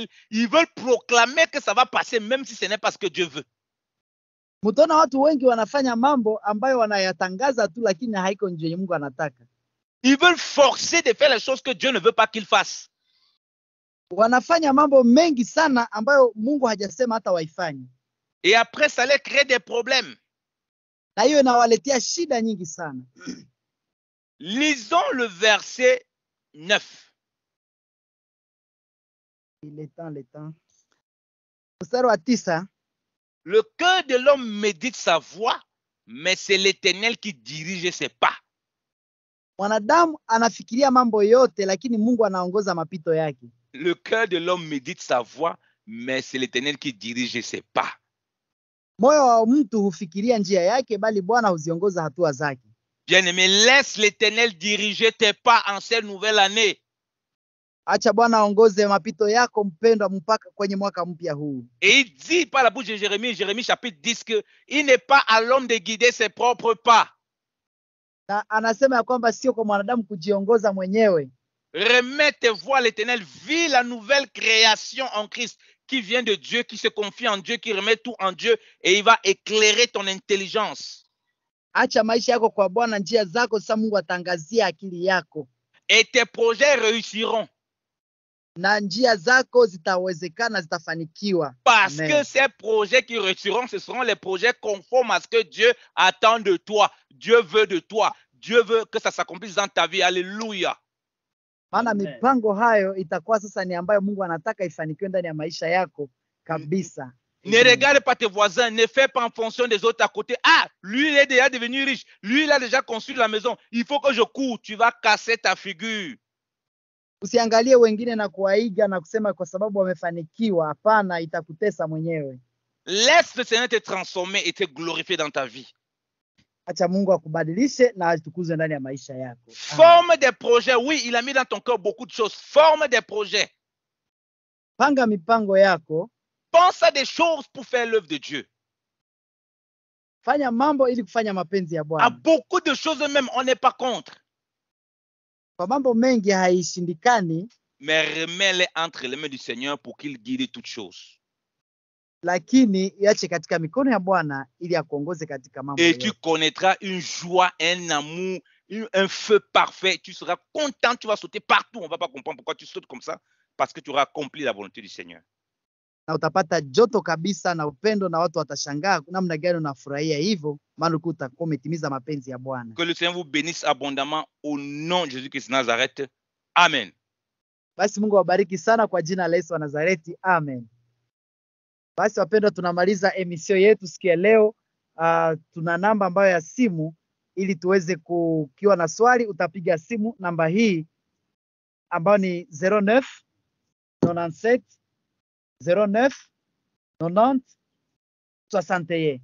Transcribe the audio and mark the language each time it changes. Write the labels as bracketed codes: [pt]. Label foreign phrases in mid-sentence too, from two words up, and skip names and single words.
[fr] Ils veulent proclamer que ça va passer même si ce n'est pas ce que Dieu veut. [sw] Mtaona watu wengi wanafanya mambo ambayo wanayatangaza tu lakini haiko nje Mungu anataka. [fr] Ils veulent forcer de faire les choses que Dieu ne veut pas qu'ils fassent. [sw] Wanafanya mambo mengi sana ambayo Mungu hajasema hata waifanye. [fr] Et après ça les crée des problèmes. [sw] Na hiyo inawaletea shida nyingi sana. [fr] Lisons le verset 9. Le temps. [sw] Mstari wa 9. [fr] Le cœur de l'homme médite sa voie, mais c'est l'Éternel qui dirige ses pas. [sw] Mwanadamu anafikiria mambo yote lakini Mungu anaongoza mapito yake. [fr] Le cœur de l'homme médite sa voie, mais c'est l'Éternel qui dirige ses pas. [sw] Moyo wa mtu hufikiria njia yake bali Bwana huziongoza hatua zake. [fr] Bien-aimé, laisse l'Éternel diriger tes pas en cette nouvelle année. [sw] Acha Bwana aongoze mapito yako mpendwa mpaka kwenye mwaka mpya huu. [fr] Et il dit par la bouche de Jérémie, Jérémie chapitre 10, qu'il n'est pas à l'homme de guider ses propres pas. [sw] Na anasema ya kwamba sio kwa mwanadamu kujiongoza mwenyewe. [fr] Remets tes voies à l'Éternel, vis la nouvelle création en Christ qui vient de Dieu, qui se confie en Dieu, qui remet tout en Dieu et il va éclairer ton intelligence. [sw] Acha maisha yako kwa Bwana, njia zako sasa Mungu atangazia akili yako. [fr] Et tes projets réussiront. [sw] Na njia zako zitawezekana, zitafanikiwa. [fr] Parce Amen. que ces projets qui réussiront, ce seront les projets conformes à ce que Dieu attend de toi. Dieu veut de toi. Dieu veut que ça s'accomplisse dans ta vie. Alléluia. [sw] Maana mipango hayo itakuwa sasa ni ambayo Mungu anataka ifanikiwe ndani ya maisha yako kabisa. [fr] Ne regarde pas tes voisins, ne fais pas en fonction des autres à côté. Ah, lui il est déjà devenu riche, lui il a déjà construit la maison, il faut que je cours, tu vas casser ta figure. [sw] Usiangalie wengine na kuwaiga na kusema kwa sababu wamefanikiwa. Hapana, itakutesa mwenyewe. [fr] Laisse le Seigneur te transformer et te glorifier dans ta vie. [sw] Acha Mungu akubadilishe na atukuzwe ndani ya maisha yako. [fr] Forme des projets. Oui, il a mis dans ton cœur beaucoup de choses. Forme des projets. [sw] Panga mipango yako. [fr] Pense à des choses pour faire l'œuvre de Dieu. [sw] Fanya mambo ili kufanya mapenzi ya [fr] À [sw] Bwana. [fr] beaucoup de choses même, on n'est pas contre. [sw] Kwa mambo mengi haishindikani, [fr] Mais remets-les entre les mains du Seigneur pour qu'il guide toutes choses. [sw] lakini iache katika mikono ya Bwana ili akuongoze katika mambo [fr] Et tu [sw] yote. [fr] connaîtras une joie, un amour, un feu parfait. Tu seras content, tu vas sauter partout. On ne va pas comprendre pourquoi tu sautes comme ça. Parce que tu auras accompli la volonté du Seigneur. [sw] Na utapata joto kabisa na upendo, na watu watashangaa namna gani unafurahia hivyo, maana utakuwa umetimiza mapenzi ya Bwana. [fr] Que le Seigneur vous bénisse abondamment au nom de Jésus-Christ de Nazareth. Amen. [sw] Basi Mungu awabariki sana kwa jina la Yesu wa Nazareti. Amen. Basi wapendwa, tunamaliza emission yetu siku ya leo. Tuna namba ambayo ya simu, ili tuweze kukiwa na swali utapiga simu namba hii ambayo ni 09 97 09 90 61.